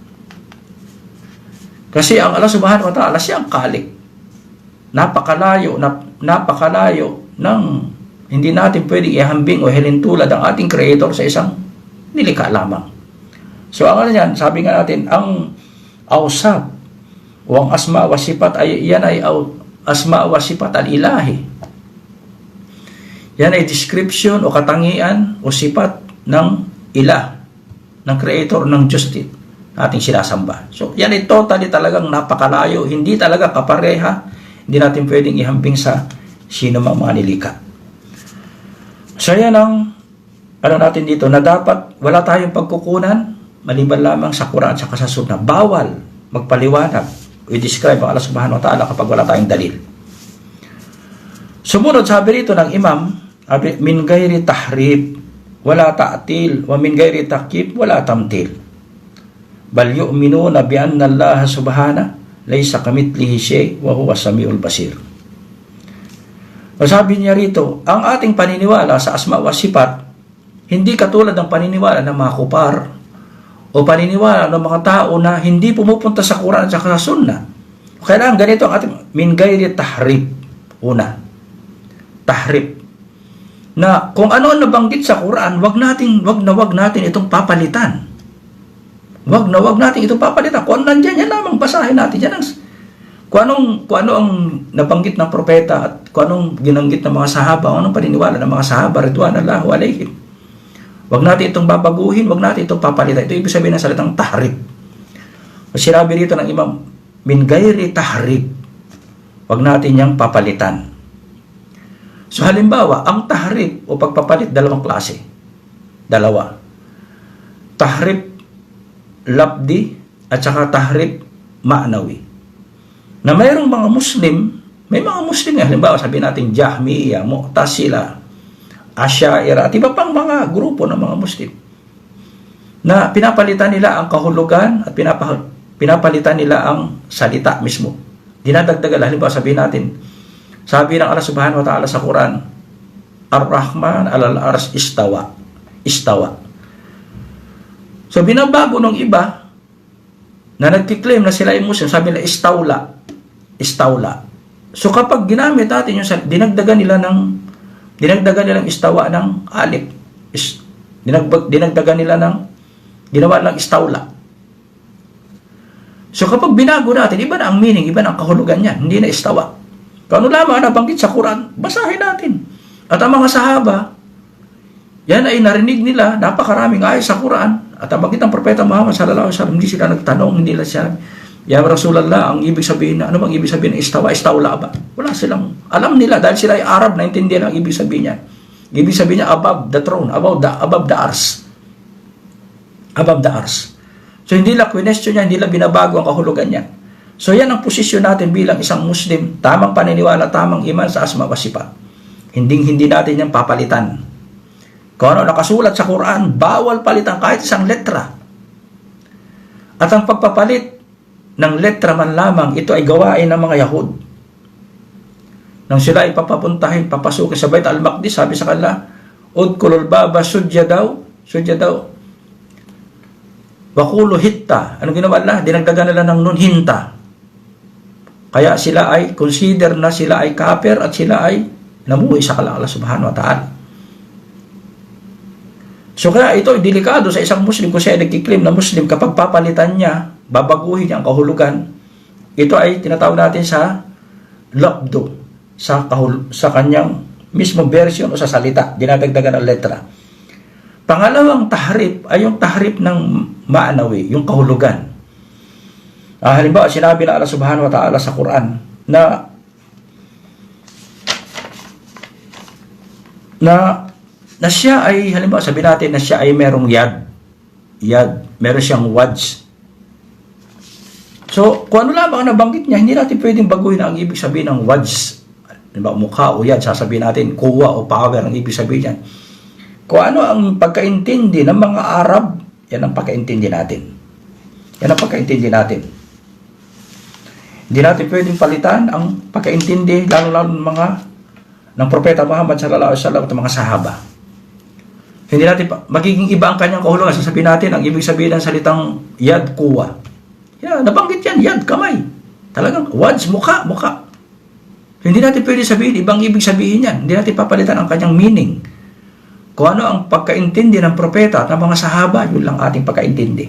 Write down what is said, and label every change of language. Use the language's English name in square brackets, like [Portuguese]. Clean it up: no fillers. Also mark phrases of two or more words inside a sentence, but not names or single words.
[Filipino] Kasi ang [Arabic] الله سبحانه وتعالى, [Filipino] siya ang khalik. Napakalayo ng hindi natin pwedeng ihambing o ihalintulad ang ating creator sa isang nilikha lamang. So ang yan, sabi nga natin, ang awsaf o ang [Arabic] أسماء وصفات [Filipino] ay yan ay [Arabic] أسماء وصفات الإلهي. [Filipino] Yan ay description o katangian o sifat ng ilah, ng creator, ng Diyos din ating sinasamba. So yan ay totally talagang napakalayo, hindi talaga kapareha, hindi natin pwedeng ihambing sa sino mang mga nilikha. So yan ang natin dito, na dapat wala tayong pagkukunan maliban lamang sa Quran at sa Sunnah. Bawal magpaliwanag o i-describe ang [Arabic] الله سبحانه وتعالى [Filipino] kapag wala tayong dalil. Sumunod, sabi rito ng imam, [Arabic] من غير تحريف ولا تعطيل ومن غير تكييف ولا تمثيل بل يؤمنون بأن الله سبحانه ليس كمثله شيء وهو السميع البصير. [Filipino] O sabi niya rito, ang ating paniniwala sa [Arabic] أسماء وصفات [Filipino] hindi katulad ng paniniwala ng mga kupar o paniniwala ng mga tao na hindi pumupunta sa Quran at sa Sunnah. Kailangan ganito ang ating [Arabic] من غير تحريف. [Filipino] Una, tahrif. Na kung ano ang nabanggit sa Quran, wag natin itong papalitan. Wag natin itong papalitan. Kung nandiyan, yan lamang basahin natin. Yan ang, kung ano ang nabanggit ng propeta at kung anong ginanggit ng mga sahaba, anong paniniwala ng mga sahaba, [Arabic] رضوان الله عليهم. [Filipino] Wag natin itong babaguhin, wag natin itong papalitan. Ito ibig sabihin ng salitang tahrif. Sinabi rito ng Imam, [Arabic] من غير تحريف. [Filipino] Wag natin yang papalitan. So halimbawa, ang tahrif o pagpapalit, dalawang klase. Dalawa. [Arabic] تحريف لفظي [Filipino] at saka [Arabic] تحريف معنوي. [Filipino] Na mayroong mga Muslim, may mga Muslim nga, halimbawa sabihin natin Jahmiya, Mu'tazila, Asy'ariyah at iba pang mga grupo ng mga Muslim na pinapalitan nila ang kahulugan at pinapalitan nila ang salita mismo. Dinadagdagan, halimbawa sabihin natin, sabi ng [Arabic] الله سبحانه وتعالى [Filipino] sa Quran, [Arabic] الرحمن على العرش استوى. [Filipino] So binabago ng iba na nagkiklaim na sila ay Muslim, sabi nila istawla. So kapag ginamit natin yung dinagdagan nila ng istawa ng alif. Dinagdagan nila ng ginawa ng istawla. So kapag binago natin, iba na ang meaning, iba na ang kahulugan niyan, hindi na istawa. Kung ano lamang nabanggit sa Quran, basahin natin. At ang mga sahaba, yan ay narinig nila, napakaraming ayat sa Quran. At ang banggit ng Propeta Muhammad [Arabic] صلى الله عليه وسلم, [Filipino] hindi sila nagtanong, hindi nila siya, [Arabic] يا رسول الله, [Filipino] ang ibig sabihin, ano bang ibig sabihin ng istawla ba? Wala silang, alam nila, dahil sila ay Arab, naintindihan ang ibig sabihin niya. Ibig sabihin niya, [English] above the throne, above the ars. Above the ars. [Filipino] So hindi lang question niya, hindi lang binabago ang kahulugan niya. So yan ang posisyon natin bilang isang Muslim, tamang paniniwala, tamang iman sa [Arabic] أسماء وصفات. [Filipino] Hindi natin yan papalitan. Kung ano nakasulat sa Quran, bawal palitan kahit isang letra. At ang pagpapalit ng letra man lamang, ito ay gawain ng mga Yahud. Nang sila ay papapuntahin, papasukin sa Bait al-Maqdis, sabi sa kanila, [Arabic] ادخلوا الباب سجدا daw, وقولوا حطة. [Filipino] Anong ginawa nila? Dinagdagan nila ng [Arabic] نون حنطة. [Filipino] Kaya sila ay consider na sila ay kafir at sila ay namuhi sa [Arabic] الله سبحانه وتعالى. [Filipino] So kaya ito ay delikado sa isang Muslim kung siya ay nagkiklaim na Muslim, kapag papalitan niya, babaguhin niya ang kahulugan. Ito ay tinatawag natin sa labdo, sa kanyang mismo version o sa salita, dinadagdagan ang letra. Pangalawang tahrif ay yung tahrif ng ma'nawi, yung kahulugan. Halimbawa, sinabi na [Arabic] الله سبحانه وتعالى [Filipino] sa Quran na siya ay, halimbawa, sabi natin na siya ay merong yad, meron siyang wads. So, kung ano lamang ang nabanggit niya, hindi natin pwedeng baguhin ang ibig sabihin ng wads. Halimbawa, mukha o yad, sasabihin natin, kuwa o power ang ibig sabihin niyan. Kung ano ang pagkaintindi ng mga Arab, yan ang pagkaintindi natin. Hindi natin pwedeng palitan ang pagkaintindi, lalo-lalo ng Propeta Muhammad [Arabic] صلى الله عليه وسلم [Filipino] at mga sahaba. Hindi natin magiging iba ang kanyang kahulugan. Sasabihin natin, ang ibig sabihin ng salitang yad, kuwa. Yan, nabanggit yan, yad, kamay. Talagang wads, mukha. Hindi natin pwede sabihin, ibang ibig sabihin yan. Hindi natin papalitan ang kanyang meaning. Kung ano ang pagkaintindi ng propeta at ng mga sahaba, yun lang ating pagkaintindi.